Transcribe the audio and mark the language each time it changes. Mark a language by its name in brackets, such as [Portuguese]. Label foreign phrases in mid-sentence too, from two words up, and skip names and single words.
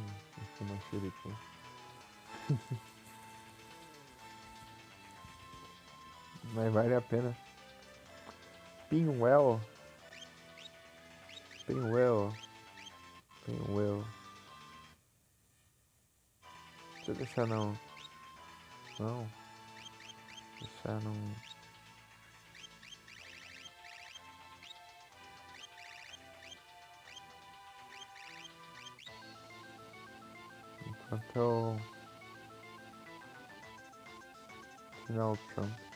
[Portuguese] Aqui uma shuriken. Mas vale a pena. Pinwell. Pinwell. Pinwell. Deixa eu deixar não. Não. Deixar não. Enquanto eu tirar o Trump.